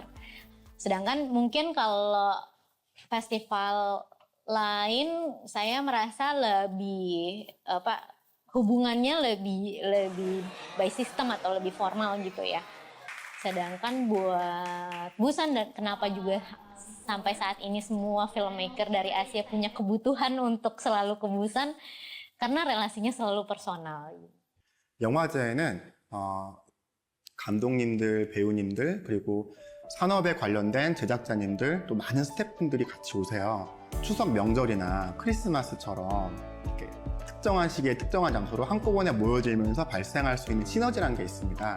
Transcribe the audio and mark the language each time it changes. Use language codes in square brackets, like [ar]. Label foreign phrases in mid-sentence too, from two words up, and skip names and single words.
[id] Sedangkan mungkin kalau festival lain saya merasa lebih hubungannya lebih [en] by system [id] atau lebih formal gitu ya. Sedangkan buat Busan dan kenapa juga sampai saat ini semua filmmaker dari Asia punya kebutuhan untuk selalu ke Busan karena relasinya selalu personal. [ko] 영화제에는 감독님들, 배우님들, 그리고 산업에 관련된 제작자님들, 또 많은 스태프분들이 같이 오세요. 추석 명절이나 크리스마스처럼 이렇게 특정한 시기에 특정한 장소로 한꺼번에 모여들면서 발생할 수 있는 시너지라는 게 있습니다.